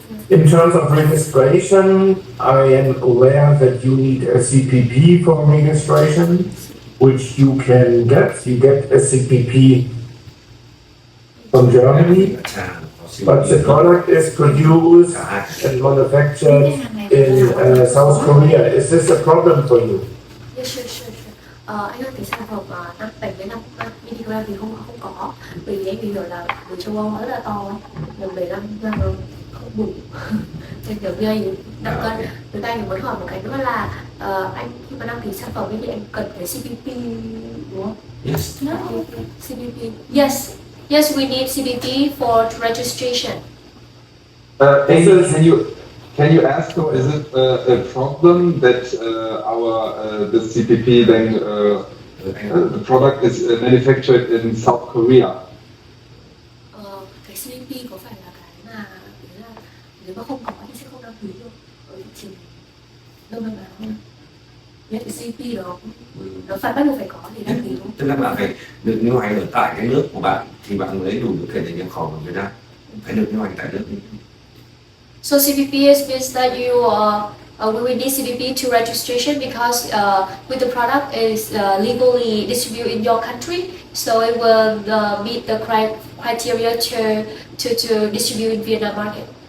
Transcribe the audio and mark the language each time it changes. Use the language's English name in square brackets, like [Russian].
[English] In terms of registration, I am aware that you need a CPP for registration, which you can get. You get a CPP from Germany, but the product is produced and manufactured in South Korea. Is this a problem for you? Yes, sure. [Vietnamese] Anh ơi, cái sản phẩm 75 mg thì không có, bởi vì anh hiểu là người châu Âu rất là to, nhưng 75 mg không đủ. Nên kiểu như anh đặt cân, người ta muốn hỏi một cái nữa là anh khi mà đăng ký sản phẩm thì anh cần cái CPP đúng không? [English] Yes. No. CPP. Yes, we need CPP for registration. Amy, can you ask them, is it a problem that the CPP then the product is manufactured in South Korea? [Vietnamese] Cái CPP có phải là cái mà nếu mà không có thì sẽ không đăng ký được ở thị trường Đông Nam Á không? Cái CP đó nó phải bắt buộc phải có thì đăng ký đúng không? Tức là bạn phải được lưu hành ở tại cái nước của bạn thì bạn mới đủ điều kiện để nhập khẩu ở Việt Nam, phải được lưu hành tại nước. [English] So CBPS means that we will need CBP to registration because with the product is legally distributed in your country, so it will meet the criteria to distribute in Vietnam market.